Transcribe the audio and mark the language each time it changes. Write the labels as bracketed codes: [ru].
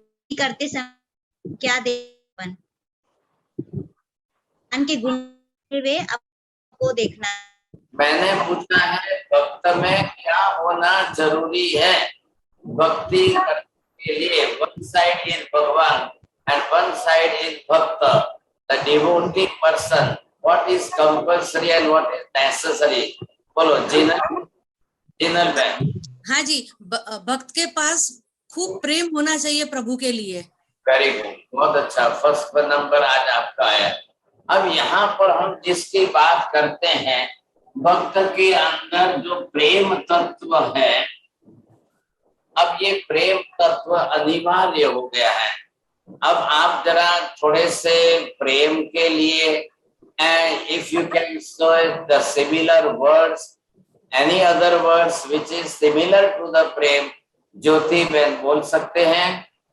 [hi] करते समय क्या देवन के गुण वे आपको देखना। मैंने पूछा है भक्त में क्या होना जरूरी है भक्ति करने के लिए। [en] One side is Bhagwan and one side is bhakta, the devotee person. What is compulsory and what is necessary? [hi] बोलो जिनल बहन। हाँ जी, भक्त के पास खूब प्रेम होना चाहिए प्रभु के लिए। [en] very good, [hi] बहुत अच्छा, फर्स्ट नंबर आज आपका आया। अब यहाँ पर हम जिसकी बात करते हैं, भक्त के अंदर जो प्रेम तत्व है, अब ये प्रेम तत्व अनिवार्य हो गया है। अब आप जरा थोड़े से प्रेम के लिए, [en] if you can show the similar words, any other words which is similar to the prem, [hi] ज्योति बहन बोल सकते हैं?